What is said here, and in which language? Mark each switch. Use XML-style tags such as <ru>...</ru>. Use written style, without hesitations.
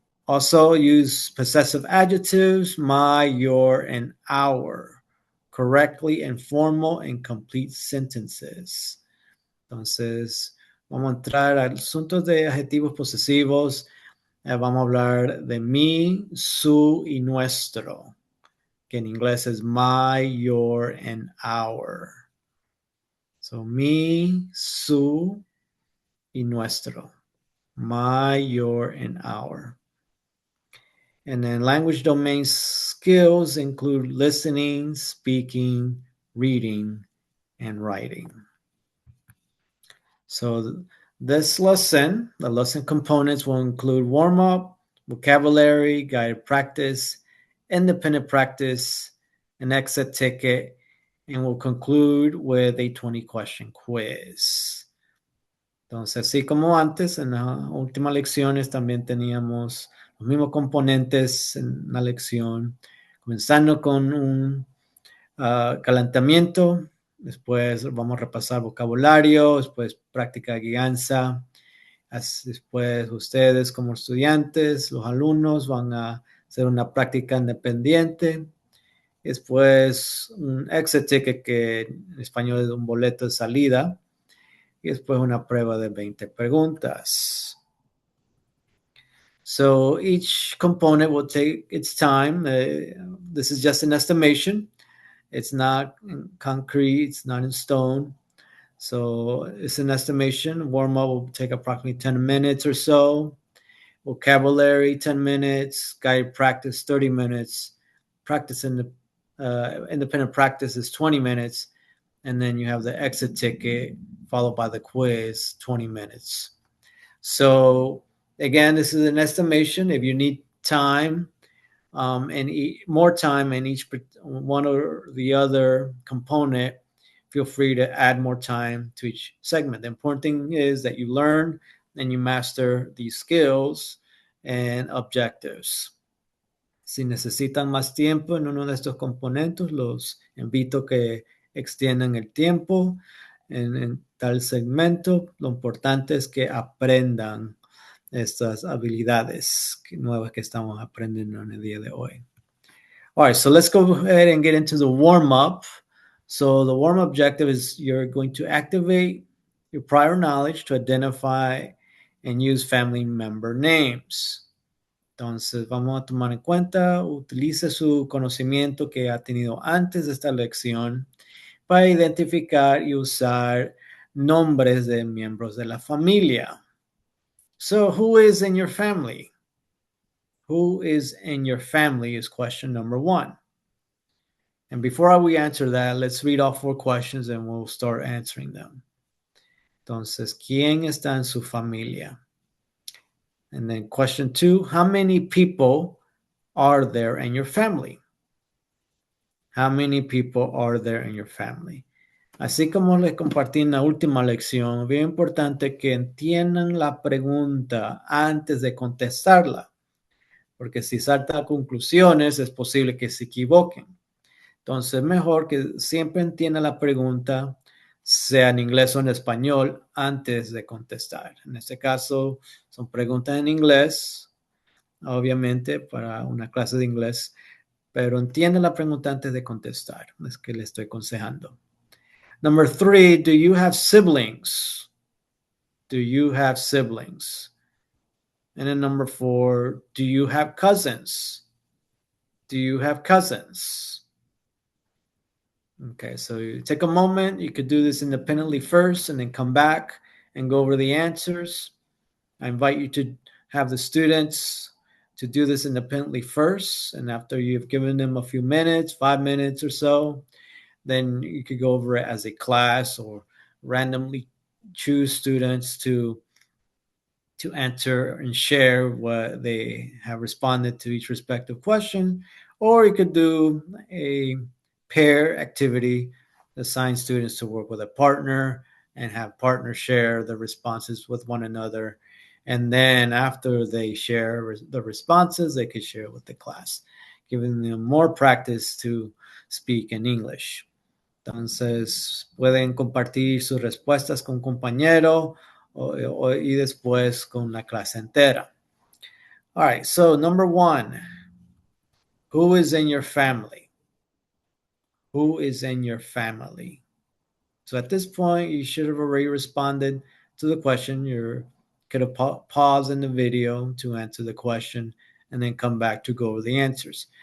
<en>Also use possessive adjectives, my, your, and our, correctly in formal and complete sentences.</en> <es>Entonces, vamos a entrar al asunto de adjetivos posesivos. Vamos a hablar de mi, su y nuestro, que en inglés es</es> <en>my, your, and our.</en> <es>So, mi, su y nuestro.</es> <en>My, your, and our. And then language domain skills include listening, speaking, reading, and writing. So this lesson, the lesson components will include warm-up, vocabulary, guided practice, independent practice, an exit ticket, and we'll conclude with a 20-question quiz.</en> <es>Entonces, así como antes, en las últimas lecciones también teníamos los mismos componentes en la lección, comenzando con un calentamiento, después vamos a repasar vocabulario, después práctica de guianza, después ustedes como estudiantes, los alumnos van a hacer una práctica independiente, después un exit ticket que en español es un boleto de salida, y después una prueba de 20 preguntas.</es> <en>So each component will take its time. This is just an estimation. It's not concrete. It's not in stone. So it's an estimation. Warm-up will take approximately 10 minutes or so. Vocabulary, 10 minutes. Guided practice, 30 minutes. Practice in the independent practice is 20 minutes. And then you have the exit ticket followed by the quiz, 20 minutes. So again, this is an estimation. If you need time and more time in each one or the other component, feel free to add more time to each segment. The important thing is that you learn and you master these skills and objectives.</en> <es>Si necesitan más tiempo en uno de estos componentes, los invito a que extiendan el tiempo en tal segmento. Lo importante es que aprendan estas habilidades nuevas que estamos aprendiendo en el día de hoy.</es> <en>All right, so let's go ahead and get into the warm-up. So the warm-up objective is you're going to activate your prior knowledge to identify and use family member names.</en> <es>Entonces, vamos a tomar en cuenta, utilice su conocimiento que ha tenido antes de esta lección para identificar y usar nombres de miembros de la familia.</es> <en>So, who is in your family? Who is in your family is question number 1. And before we answer that, let's read all 4 questions and we'll start answering them.</en> <es>Entonces, ¿quién está en su familia?</es> <en>And then question 2, how many people are there in your family? How many people are there in your family?</en> <es>Así como les compartí en la última lección, bien importante que entiendan la pregunta antes de contestarla, porque si saltan a conclusiones es posible que se equivoquen. Entonces, mejor que siempre entiendan la pregunta, sea en inglés o en español, antes de contestar. En este caso, son preguntas en inglés, obviamente, para una clase de inglés, pero entiendan la pregunta antes de contestar. Es que le estoy aconsejando.</es> <en>Number 3, do you have siblings? Do you have siblings? And then number 4, do you have cousins? Do you have cousins? Okay, so you take a moment. You could do this independently first and then come back and go over the answers. I invite you to have the students to do this independently first. And after you've given them a few minutes, 5 minutes or so, then you could go over it as a class or randomly choose students to answer and share what they have responded to each respective question. Or you could do a pair activity, assign students to work with a partner and have partners share the responses with one another. And then after they share the responses, they could share with the class, giving them more practice to speak in English.</en> <es>Entonces, pueden compartir sus respuestas con compañero y después con la clase entera.</es> <en>All right, so number 1, who is in your family? Who is in your family? So at this point, you should have already responded to the question. You could have paused in the video to answer the question and then come back to go over the answers.</en>